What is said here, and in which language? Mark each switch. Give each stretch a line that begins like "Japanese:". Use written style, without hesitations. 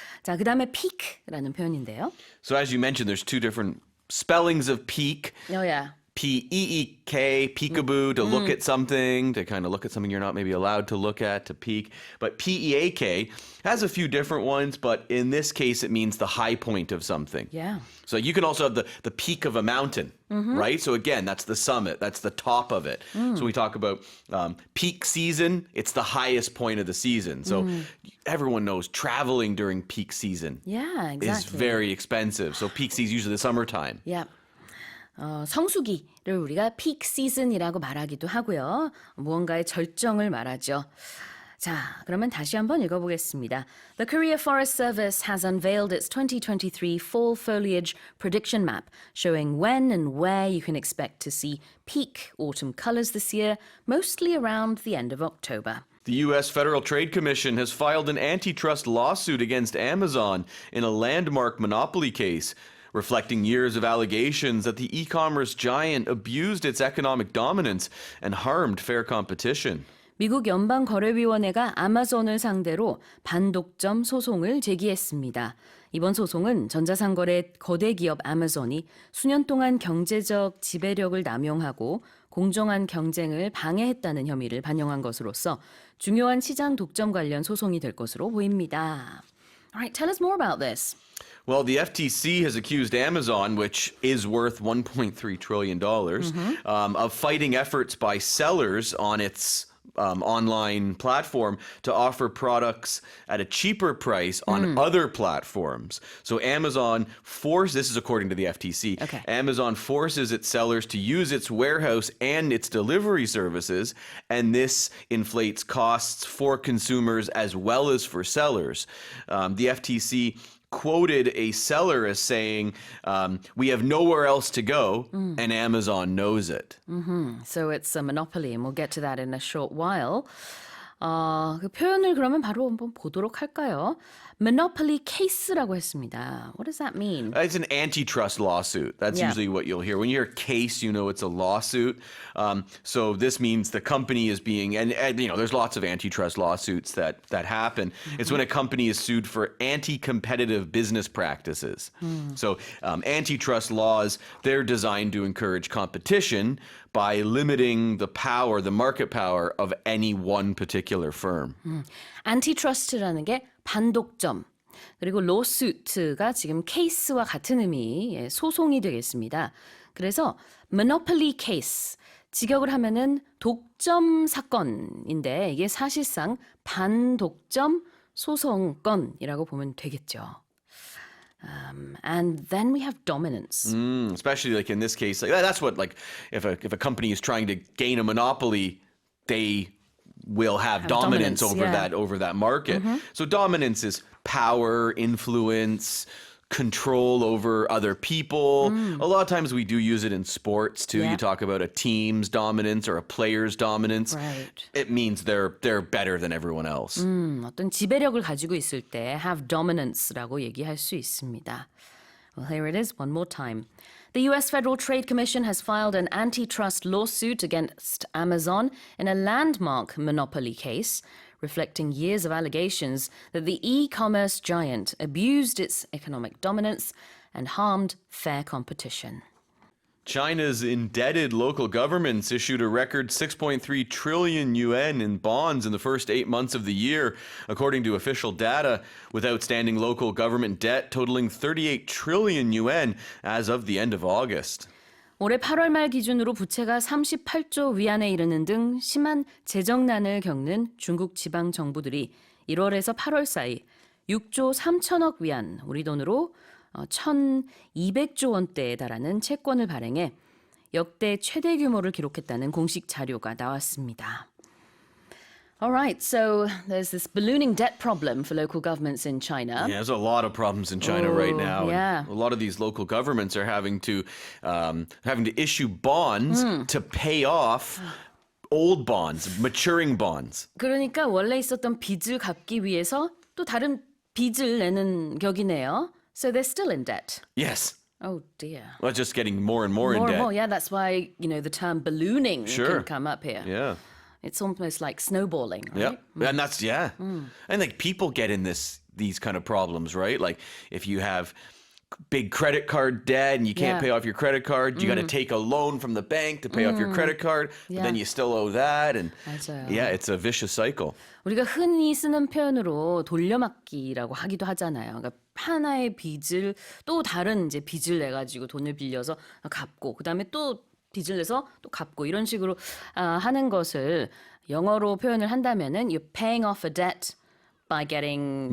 Korean: 자, 그다음에 peak라는 표현인데요.
English: So as you mentioned, there's two different spellings of peak. Oh yeah. P-E-E-K, peekaboo, to look at something, to kind of look at something you're not maybe allowed to look at, to peek. But P-E-A-K has a few different ones, but in this case, it means the high point of something. Yeah. So you can also have the peak of a mountain, right? So again, that's the summit, that's the top of it. So we talk about peak season, it's the highest point of the season. So everyone knows traveling during peak season Yeah, is exactly. very expensive. So peak season is usually the summertime. Yeah.
Korean: 성수기를 우리가 peak season이라고 말하기도 하고요. 무언가의 절정을 말하죠. 자, 그러면 다시 한번 읽어보겠습니다.
English: The Korea Forest Service has unveiled its 2023 fall foliage prediction map, showing when and where you can expect to see peak autumn colors this year, mostly around the end of October. The U.S. Federal Trade Commission has filed an antitrust lawsuit against Amazon in a landmark monopoly case, reflecting years of allegations that the e-commerce giant abused its economic dominance and harmed fair competition.
Korean: 미국 연방거래위원회가 아마존을 상대로 반독점 소송을 제기했습니다. 이번 소송은 전자상거래 거대 기업 아마존이 수년 동안 경제적 지배력을 남용하고 공정한 경쟁을 방해했다는 혐의를 반영한 것으로서 중요한 시장 독점 관련 소송이 될 것으로 보입니다.
English: All right, tell us more about this. Well, the FTC has accused Amazon, which is worth $1.3 trillion, of fighting efforts by sellers on its online platform to offer products at a cheaper price on other platforms. So Amazon this is according to the FTC, Okay. Amazon forces its sellers to use its warehouse and its delivery services, and this inflates costs for consumers as well as for sellers. The FTC quoted a seller as saying, we have nowhere else to go, and Amazon knows it. So it's a monopoly, and we'll get to that in a short while.
Korean: 그 표현을 그러면 바로 한번 보도록 할까요?
English: Monopoly case
Korean: 라고 했습니다.
English: What does that mean? It's an antitrust lawsuit. That's Yeah. usually what you'll hear. When you hear case, you know it's a lawsuit. So this means the company is being, and you know, there's lots of antitrust lawsuits that happen. It's when a company is sued for anti-competitive business practices. So antitrust laws, they're designed to encourage competition by limiting the power, the market power of any one particular firm.
Korean: 안티트러스트라는 게 반독점, 그리고 lawsuit가 지금 케이스와 같은 의미의 소송이 되겠습니다. 그래서
English: monopoly case,
Korean: 직역을 하면은 독점 사건인데 이게 사실상 반독점 소송건이라고 보면 되겠죠.
English: And then we have dominance. Especially like in this case, like that's what like if a company is trying to gain a monopoly, they will have dominance over yeah. over that market. So dominance is power, influence, control over other people. A lot of times we do use it in sports too. Yeah. You talk about a team's dominance or a player's dominance. Right. It means they're better than everyone else.
Korean: 어떤 지배력을 가지고 있을 때
English: have dominance
Korean: 라고 얘기할 수 있습니다.
English: Well, here it is one more time. The U.S. Federal Trade Commission has filed an antitrust lawsuit against Amazon in a landmark monopoly case, reflecting years of allegations that the e-commerce giant abused its economic dominance and harmed fair competition. China's indebted local governments issued a record 6.3 trillion yuan in bonds in the first 8 months of the year, according to official data, with outstanding local government debt totaling 38 trillion yuan as of the end of August.
Korean: 올해 8월 말 기준으로 부채가 38조 위안에 이르는 등 심한 재정난을 겪는 중국 지방 정부들이 1월에서 8월 사이 6조 3천억 위안, 우리 돈으로 1,200조 원대에 달하는 채권을 발행해 역대 최대 규모를 기록했다는 공식 자료가 나왔습니다.
English: All right, so there's this ballooning debt problem for local governments in China. Yeah, there's a lot of problems in China right now. yeah. And a lot of these local governments are having to issue bonds to pay off old bonds, maturing bonds.
Korean: 그러니까 원래 있었던 빚을 갚기 위해서 또 다른 빚을 내는 격이네요.
English: So they're still in debt. Yes. Oh dear. Well, it's just getting more and more in More debt. and more, yeah, that's why, the term ballooning Sure. can come up here. Yeah. It's almost like snowballing, Yeah. right? And that's and like people get in these kind of problems, right? Like if you have big credit card debt and you can't Yeah. pay off your credit card. You got to take a loan from the bank to pay off your credit card, but then you still owe that. And
Korean: 맞아요.
English: yeah, it's a vicious cycle.
Korean: 우리가 흔히 쓰는 표현으로 돌려막기라고 하기도 하잖아요. 그러니까 하나의 빚을 또 다른 이제 빚을 내 가지고 돈을 빌려서 갚고 그다음에 또 빚을 내서 또 갚고 이런 식으로 하는 것을 영어로 표현을 한다면은
English: you're paying off a debt by getting